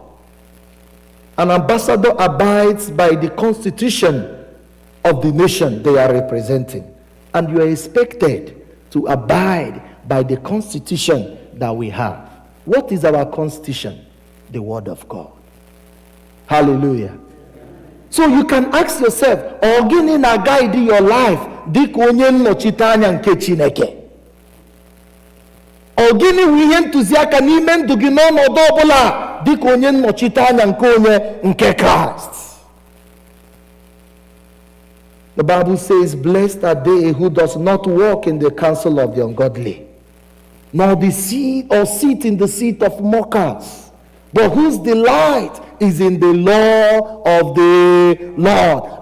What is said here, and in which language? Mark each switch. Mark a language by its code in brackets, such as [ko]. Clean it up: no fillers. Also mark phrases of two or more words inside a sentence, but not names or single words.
[en] An ambassador abides by the constitution of the nation they are representing, and you are expected to abide by the constitution that we have. What is our constitution? The Word of God. Hallelujah. So you can ask yourself, [ig] gịnị na [en] guide your life [ig] dịka onye nnọchite anya nke Chineke? Ọ gịnị bụ ihe ntụziaka n'ime ndụ gị n'ọnọdụ ọbụla dịka onye nnọchite anya nke onye nke Kraịst? [en] The Bible says, blessed are they who does not walk in the counsel of the ungodly, nor sit in the seat of mockers, but whose delight is in the law of the Lord.